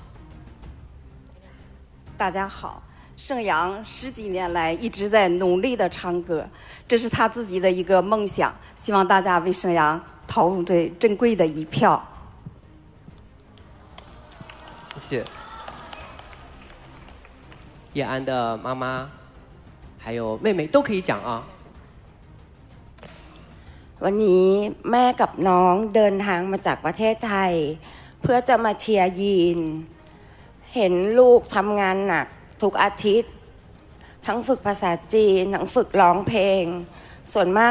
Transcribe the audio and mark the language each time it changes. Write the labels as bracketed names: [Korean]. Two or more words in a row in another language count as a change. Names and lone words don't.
[Chinese] 大家好，盛阳10几年来一直在努力的唱歌，这是他自己的一个梦想，希望大家为盛阳投入最珍贵的一票。谢谢。叶安的妈妈还有妹妹都可以讲啊。 [Thai] วันนี้แม่กับน้องเดินทางมาจากประเทศไทยเพื่อจะมาเชียร์ยีนเห็นลูกทำงานหนักทุกอาทิตย์ทั้งฝึกภาษาจีนทั้งฝึกร้องเพลงส่วนมาก